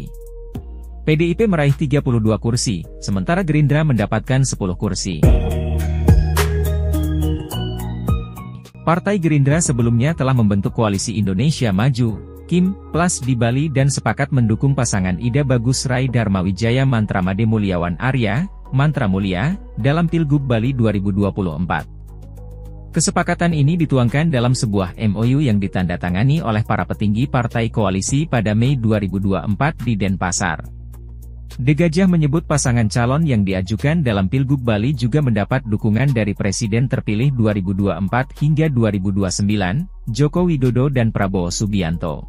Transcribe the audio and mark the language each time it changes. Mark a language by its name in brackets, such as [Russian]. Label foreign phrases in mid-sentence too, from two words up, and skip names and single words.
[Indonesian] PDIP meraih 32 kursi, sementara Gerindra mendapatkan 10 kursi. Partai Gerindra sebelumnya telah membentuk koalisi Indonesia Maju, KIM, Plus di Bali dan sepakat mendukung pasangan Ida Bagus Rai Darmawijaya Mantra Made Mulyawan Arya, Mantra Mulya, dalam Pilgub Bali 2024. Kesepakatan ini dituangkan dalam sebuah MOU yang ditandatangani oleh para petinggi partai koalisi pada Mei 2024 di Denpasar. The Gajah menyebut pasangan calon yang diajukan dalam Pilgub Bali juga mendapat dukungan dari Presiden terpilih 2024 hingga 2029, Joko Widodo dan Prabowo Subianto.